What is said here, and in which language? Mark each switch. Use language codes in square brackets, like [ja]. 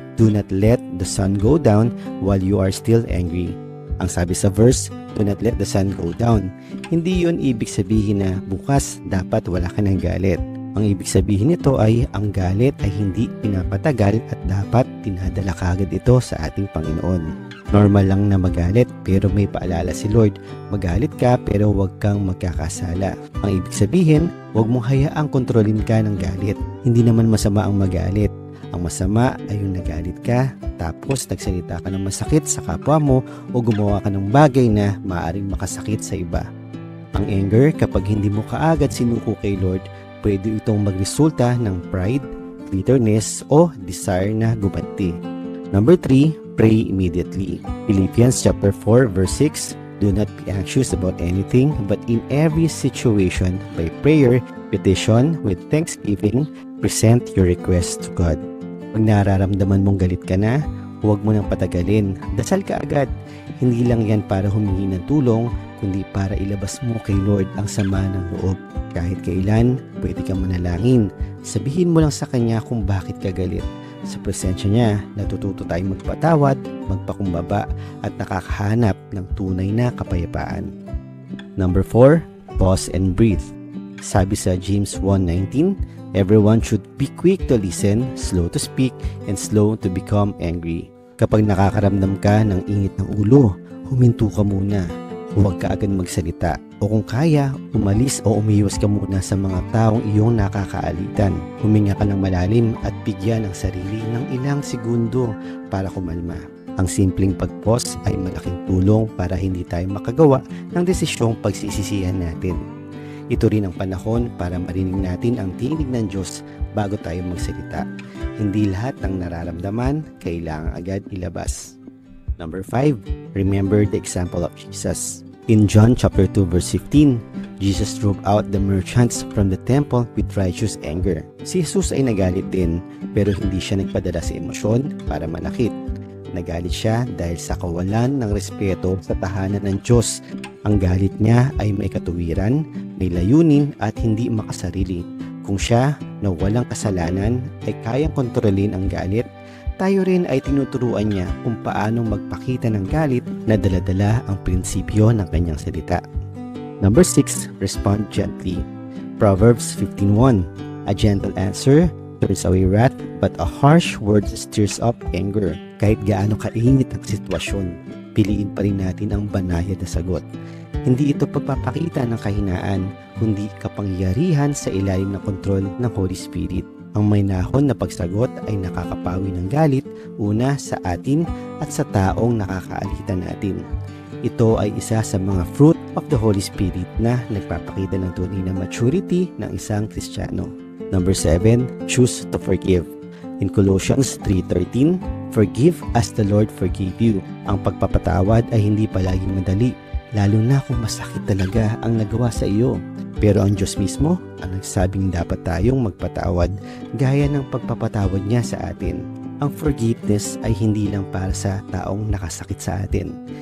[en] Do not let the sun go down while you are still angry." [tl] Ang sabi sa verse, [en] "Do not let the sun go down." [tl] Hindi yun ibig sabihin na bukas dapat wala ka ng galit. Ang ibig sabihin nito ay ang galit ay hindi pinapatagal at dapat tinadala kagad ito sa ating Panginoon. Normal lang na magalit pero may paalala si Lord, magalit ka pero huwag kang magkakasala. Ang ibig sabihin, huwag mong hayaang kontrolin ka ng galit. Hindi naman masama ang magalit. Ang masama ay yung nagalit ka, tapos nagsalita ka ng masakit sa kapwa mo o gumawa ka ng bagay na maaaring makasakit sa iba. Ang anger, kapag hindi mo kaagad sinuko kay Lord, pwede itong magresulta ng pride, bitterness o desire na gumanti. [en] Number 3, pray immediately. Philippians chapter 4 verse 6, "Do not be anxious about anything, but in every situation, by prayer, petition, with thanksgiving, present your request to God." [tl] Pag nararamdaman mong galit ka na, huwag mo nang patagalin. Dasal ka agad. Hindi lang yan para humingi ng tulong, kundi para ilabas mo kay Lord ang sama ng loob. Kahit kailan, pwede kang manalangin. Sabihin mo lang sa Kanya kung bakit ka galit. Sa presensya niya, natututo tayong magpatawad, magpakumbaba, at nakakahanap ng tunay na kapayapaan. [en] Number 4, pause and breathe. [tl] Sabi sa [en] James 1:19, "Everyone should be quick to listen, slow to speak, and slow to become angry." [tl] Kapag nakakaramdam ka ng init ng ulo, huminto ka muna. Huwag ka agad magsalita. O kung kaya, umalis o umiwas ka muna sa mga taong iyong nakakaalitan. Huminga ka ng malalim at bigyan ang sarili ng ilang segundo para kumalma. Ang simpleng pag-pause ay malaking tulong para hindi tayo makagawa ng desisyong pagsisisihan natin. Ito rin ang panahon para marinig natin ang tinig ng Diyos bago tayo magsalita. Hindi lahat ng nararamdaman kailangan agad ilabas. [en] Number 5, remember the example of Jesus. In John chapter 2 verse 15, Jesus drove out the merchants from the temple with righteous anger. [tl] Si Jesus ay nagalit din, pero hindi siya nagpadala sa emosyon para manakit. Nagalit siya dahil sa kawalan ng respeto sa tahanan ng Diyos. Ang galit niya ay may katuwiran, may layunin at hindi makasarili. Kung siya na walang kasalanan ay kayang kontrolin ang galit, tayo rin ay tinuturuan niya kung paano magpakita ng galit na dala-dala ang prinsipyo ng kanyang salita. [en] Number 6, respond gently. [tl] Proverbs 15:1, [en] A gentle answer turns away wrath, but a harsh word stirs up anger. [tl] Kahit gaano kainit ang sitwasyon, piliin pa rin natin ang banayad na sagot. Hindi ito pagpapakita ng kahinaan, kundi kapangyarihan sa ilalim ng kontrol ng Holy Spirit. Ang mahinahon na pagsagot ay nakakapawi ng galit, una sa atin at sa taong nakakaalitan natin. Ito ay isa sa mga fruit of the Holy Spirit na nagpapakita ng tunay na maturity ng isang Kristiyano. [en] Number 7, choose to forgive. In Colossians 3:13, forgive as the Lord forgave you. [tl] Ang pagpapatawad ay hindi palaging madali, lalo na kung masakit talaga ang nagawa sa iyo. Pero ang Diyos mismo ang nagsabing dapat tayong magpatawad gaya ng pagpapatawad niya sa atin. Ang forgiveness ay hindi lang para sa taong nakasakit sa atin.